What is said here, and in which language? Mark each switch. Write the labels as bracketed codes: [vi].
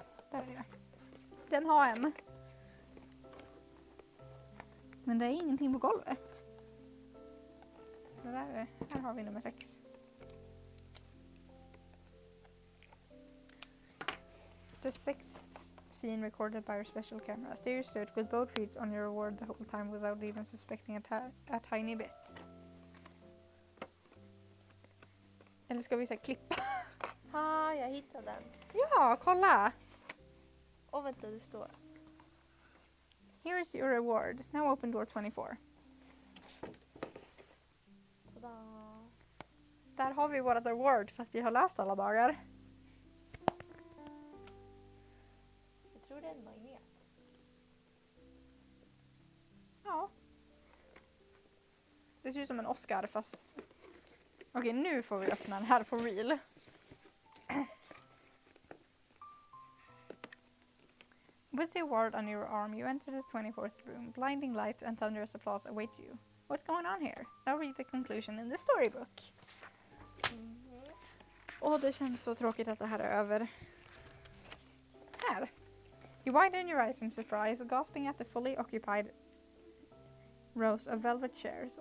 [sv] Där är det. Den har en. Men det är ingenting på golvet. Det där är, här har vi nummer 6. [en] The 6th scene recorded by our special cameras. There you stood with both feet on your award the whole time without even suspecting a tiny bit. [sv] Eller ska vi så här klippa? Jag hittade den. Ja, kolla! Och vänta, det står. [en] Here is your reward. Now open door 24. Tada. [sv] Där har vi vårt reward fast vi har läst alla dagar. Jag tror det är en magnet. Ja. Det ser ut som en Oscar fast... Okej, nu får vi öppna den här for real. [en] With the award on your arm, you enter the 24th room. Blinding light and thunderous applause await you. What's going on here? Now read the conclusion in the storybook. [sv] Och det känns så tråkigt att det här är över. Här. [en] You widen your eyes in surprise, gasping at the fully occupied rows of velvet chairs.